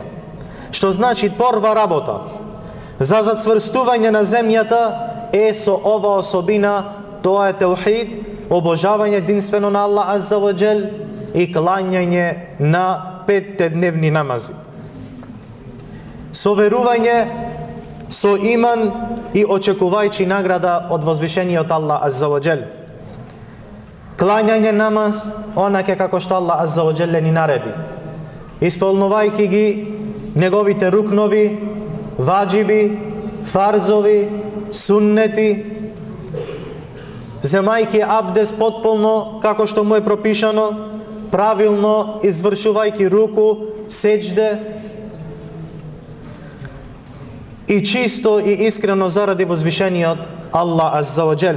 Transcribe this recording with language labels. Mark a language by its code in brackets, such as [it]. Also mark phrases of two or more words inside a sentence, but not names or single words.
[mk] Што значи прва работа за зацврстување на земјата е со ова особина, тоа е теухид, обожавање единствено на Аллах [ar] عز وجل [mk] и клањање на 5 дневни намази. Со верување, со иман и очекувајќи награда од возвишениот Аллах [ar] عز وجل. [mk] Клањање намаз, онаке како што Аллах [ar] عز وجل [mk] ни нареди, исполнувајќи ги неговите рукнови, ваџиби, фарзови, суннети, земајќи абдес потполно како што му е пропишано, правилно извршувајќи руку, сеџде и чисто и искрено заради возвишениот Аллах Азза ва Джел.